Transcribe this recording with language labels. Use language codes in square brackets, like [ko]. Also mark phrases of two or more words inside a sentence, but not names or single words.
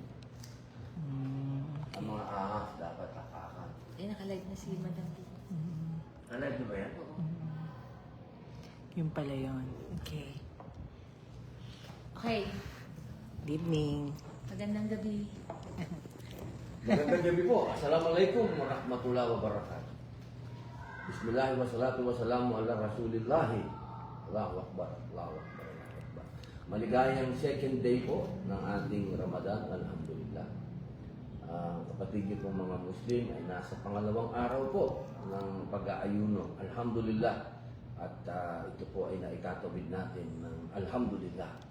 [tl] Ang mga ahas dapat takakan. Eh, nakalive na si Madam D. Alive na ba yan? Oo. Yung pala yun. Okay. Okay. [en] Good evening. [tl] Magandang gabi. Magandang gabi po. [ar] السلام عليكم ورحمة الله وبركاته. بسم الله والصلاة والسلام على رسول الله. الله أكبر. الله أكبر. الله أكبر. [tl] Maligayang [en] second day [tl] po ng ating Ramadan. [ar] الحمد لله. [tl] Kapatid niyo pong mga Muslim ay nasa pangalawang araw po ng pag-aayuno. [ar] الحمد لله. [tl] At ito po ay naikatawid natin ng [ar] الحمد لله.